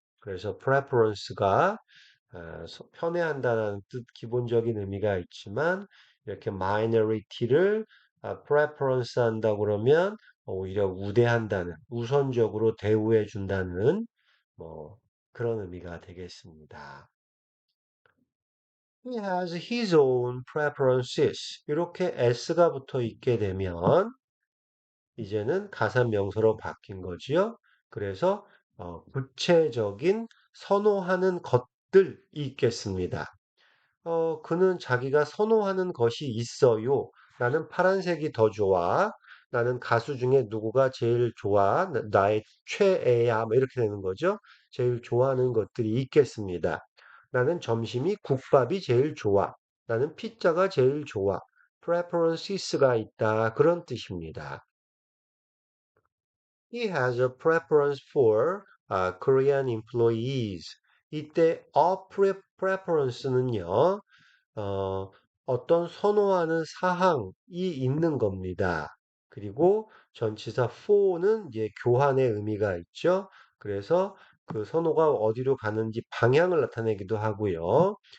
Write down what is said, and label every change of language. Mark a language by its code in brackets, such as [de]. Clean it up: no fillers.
[ko] 그래서 preference가 편애한다는 뜻 기본적인 의미가 있지만 이렇게 minority를 preference 한다 그러면 오히려 우대한다는 우선적으로 대우해 준다는 뭐 그런 의미가 되겠습니다. [en] He has his own preferences. [ko] 이렇게 s가 붙어 있게 되면 이제는 가산명사로 바뀐 거지요. 그래서 구체적인 선호하는 것들이 있겠습니다. 그는 자기가 선호하는 것이 있어요. 나는 파란색이 더 좋아. 나는 가수 중에 누구가 제일 좋아. 나의 최애야. 뭐 이렇게 되는 거죠. 제일 좋아하는 것들이 있겠습니다. 나는 점심이 국밥이 제일 좋아. 나는 피자가 제일 좋아. preferences가 있다. 그런 뜻입니다. [en] He has a preference for Korean employees. [ko] 이때 preference는요. 어떤 선호하는 사항이 있는 겁니다. 그리고 전치사 for는 이제 교환의 의미가 있죠. 그래서 그 선호가 어디로 가는지 방향을 나타내기도 하고요.